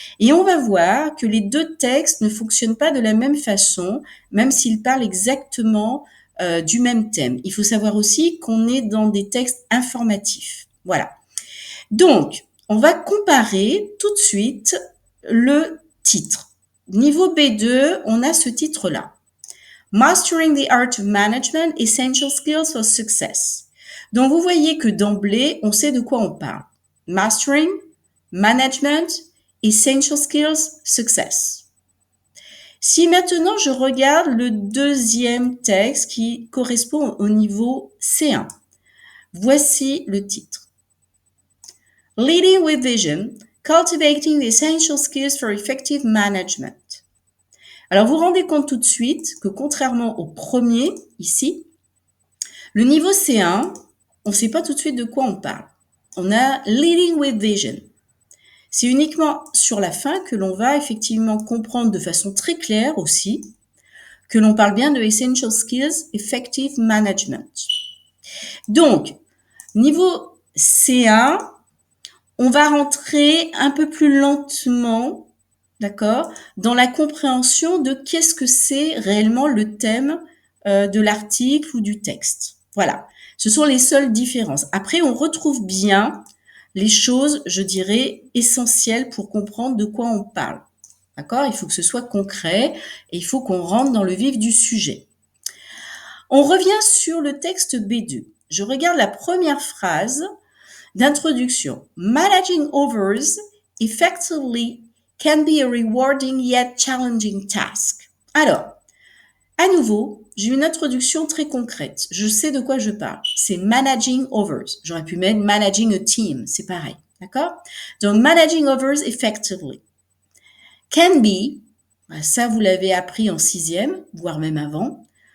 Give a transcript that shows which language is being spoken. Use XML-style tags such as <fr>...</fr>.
<fr>Et on va voir que les deux textes ne fonctionnent pas de la même façon, même s'ils parlent exactement du même thème. Il faut savoir aussi qu'on est dans des textes informatifs. Voilà. Donc, on va comparer tout de suite le titre. Niveau B2, on a ce titre-là.</fr> <en>Mastering the Art of Management, Essential Skills for Success.</en> <fr>Donc, vous voyez que d'emblée, on sait de quoi on parle.</fr> <en>Mastering, Management, Essential Skills, Success.</en> <fr>Si maintenant je regarde le deuxième texte qui correspond au niveau C1, voici le titre.</fr> <en>Leading with Vision, Cultivating the Essential Skills for Effective Management.</en> <fr>Alors, vous vous rendez compte tout de suite que contrairement au premier, ici, le niveau C1, on ne sait pas tout de suite de quoi on parle. On a</fr> <en>Leading with Vision.</en> <fr>C'est uniquement sur la fin que l'on va effectivement comprendre de façon très claire aussi que l'on parle bien de</fr> <en>Essential Skills Effective Management.</en> <fr>Donc, niveau C1, on va rentrer un peu plus lentement, d'accord, dans la compréhension de qu'est-ce que c'est réellement le thème de l'article ou du texte. Voilà, ce sont les seules différences. Après, on retrouve bien les choses, je dirais, essentielles pour comprendre de quoi on parle. D'accord? Il faut que ce soit concret et il faut qu'on rentre dans le vif du sujet. On revient sur le texte B2. Je regarde la première phrase d'introduction.</fr> <en>Managing overs effectively can be a rewarding yet challenging task.</en> <fr>Alors, à nouveau, j'ai une introduction très concrète. Je sais de quoi je parle. C'est</fr> <en>managing overs.</en> <fr>J'aurais pu mettre</fr> <en>managing a team.</en> <fr>C'est pareil. D'accord? Donc,</fr> <en>managing overs effectively can be,</en> <fr>ça vous l'avez appris en 6e, voire même avant.</fr>